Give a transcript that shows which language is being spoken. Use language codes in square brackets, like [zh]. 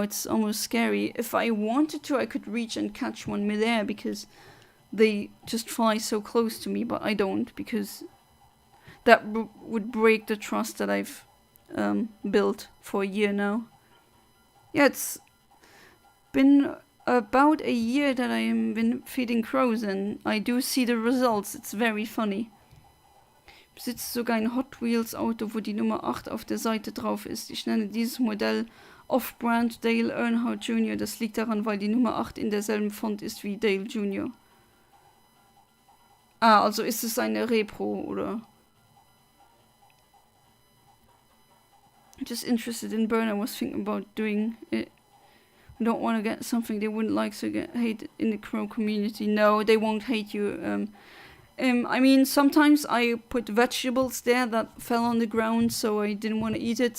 [en] It's almost scary. If I wanted to, I could reach and catch one midair because they just fly so close to me, but I don't, because that would break the trust that I've built for a year now. Yeah, it's been about a year that I have been feeding crows, and I do see the results. It's very funny. [de] Ich besitze sogar ein Hot Wheels Auto, wo die Nummer 8 auf der Seite drauf ist. Ich nenne dieses Modell Off-Brand Dale Earnhardt Jr. Das liegt daran, weil die Nummer 8 in derselben Font ist wie Dale Jr. Ah, also ist es eine Repro, oder? [en] Just interested in burn. I was thinking about doing it. I don't want to get something they wouldn't like, so get hate in the crow community. No, they won't hate you. I mean, sometimes I put vegetables there that fell on the ground, so I didn't want to eat it.